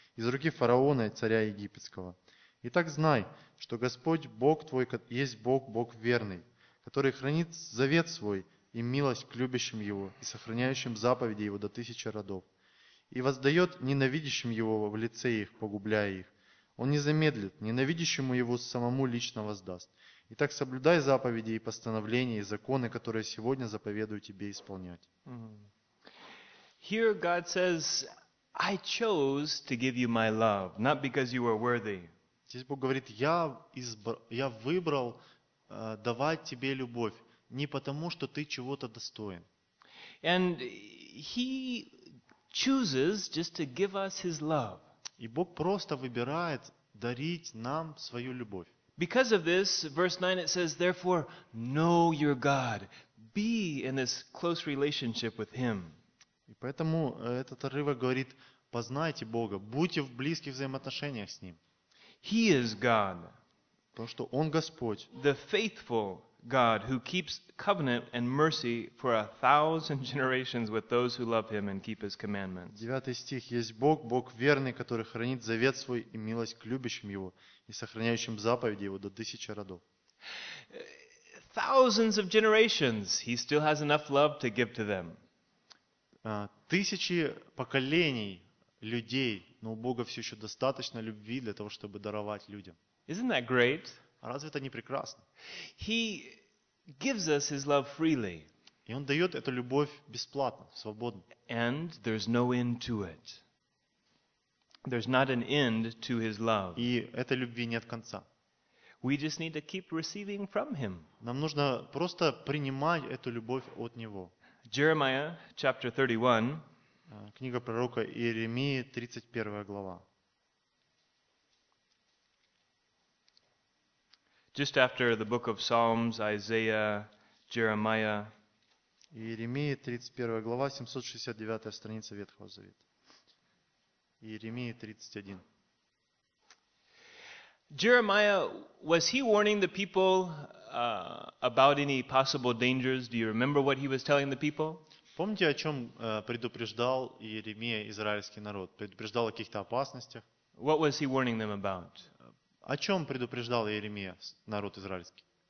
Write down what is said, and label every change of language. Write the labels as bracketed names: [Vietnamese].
[Russian] Из руки фараона и царя египетского. Итак, знай, что Господь Бог твой есть Бог, Бог верный, который хранит завет свой и милость к любящим его и сохраняющим заповеди его до тысячи родов, и воздает ненавидящим его в лице их, погубляя их. Он не замедлит, ненавидящему его самому лично воздаст. Итак, соблюдай заповеди и постановления и законы, которые сегодня заповедую тебе исполнять. [English] Here God says, I chose to give you my love, not because you were worthy. [Russian] Здесь Бог говорит: я выбрал давать тебе любовь не потому, что ты чего-то достоин. [English] And he chooses just to give us his love. [Russian] И Бог просто выбирает дарить нам свою любовь. [English] Because of this, verse 9 it says, therefore, know your God. Be in this close relationship with him. [Russian] И поэтому этот отрывок говорит: познайте Бога, будьте в близких взаимоотношениях с ним. [English] He is God. [Russian] Потому что он Господь. [English] The faithful God who keeps covenant and mercy for a thousand generations with those who love him and keep his commandments. [Russian] 9 стих: есть Бог, Бог верный, который хранит завет свой и милость к любящим его и сохраняющим заповеди его до тысячи родов. [English] Thousands of generations, he still has enough love to give to them. [Russian] Тысячи поколений людей, но у Бога все еще достаточно любви для того, чтобы даровать людям. [English] Isn't that great? [Russian] Разве это не прекрасно? [English] He gives us his love freely. [Russian] И он дает эту любовь бесплатно, свободно. [English] And there's no end to it. There's not an end to his love. [Russian] И этой любви нет конца. [English] We just need to keep receiving from him. [Russian] Нам нужно просто принимать эту любовь от него. [English] Jeremiah chapter 31. [Russian] Книга пророка Иеремии, 31 глава. [English] Just after the book of Psalms, Isaiah, Jeremiah. [Russian] Иеремия, 31 глава, 769 страница Ветхого Завета. Иеремия 31. [English] Jeremiah, was he warning the people about any possible dangers? Do you remember what he was telling the people? [Russian] Помните, о чем предупреждал Иеремия израильский народ? Предупреждал о каких-то опасностях? [English] What was he warning them about? [Russian] О чем предупреждал Иеремия народ израильский?